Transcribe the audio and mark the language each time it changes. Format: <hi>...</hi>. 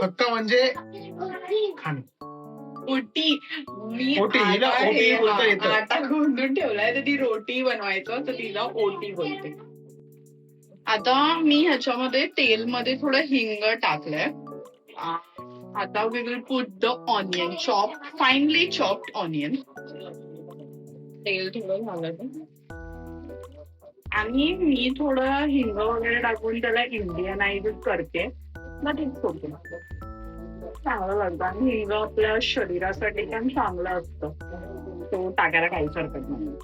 <mr>खक्का म्हणजे खाणं. ओटी. मी ओटी, हिला आता ओटी हे बोलता येतं. आटा गुंदून ठेवलाय तर ती रोटी बनवायचं, तर तिला ओटी बोलते. आता मी ह्याच्यामध्ये तेलमध्ये थोडं हिंग टाकलंय. आता</mr> <en>We will put the onion, chop finely chopped onion.</en> <mr>तेल थोडं घालायचं आणि मी थोडं हिंग वगैरे टाकून त्याला इंडियनाइज करते. मग तेच सोडते. चांगलं लागतं आणि हिंग आपल्या शरीरासाठी पण चांगलं असतं, तो टाकायला काहीच हरकत नाही.</mr>